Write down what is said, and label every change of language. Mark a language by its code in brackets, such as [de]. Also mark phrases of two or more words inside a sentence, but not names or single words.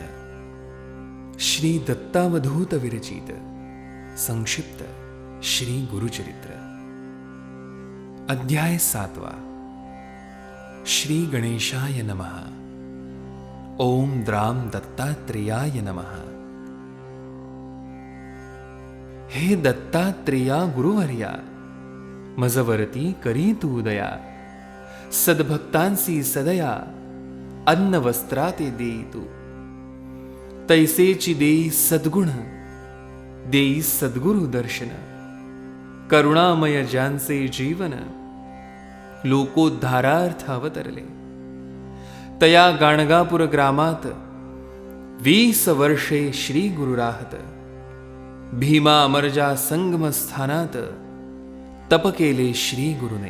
[mr] श्री दत्तावधूत विरचित संक्षिप्त श्री गुरुचरित्र. [sa] अध्याय 7. श्री गणेशाय नमः. ओम द्राम दत्तात्रेयाय नमः. [mr] हे दत्तात्रेया गुरुवर्या, मजवरती करी तू दया. सद्भक्तांसी सदया अन्न वस्त्राते देई तू. तैसेची देई सद्गुण, देई सद्गुरु दर्शन. करुणामय ज्यांचे जीवन, लोकोद्धारार्थ अवतरले. तया गाणगापूर ग्रामात 20 वर्षे श्री गुरु राहत. भीमा अमरजा संगम स्थानात तप केले श्री गुरुने.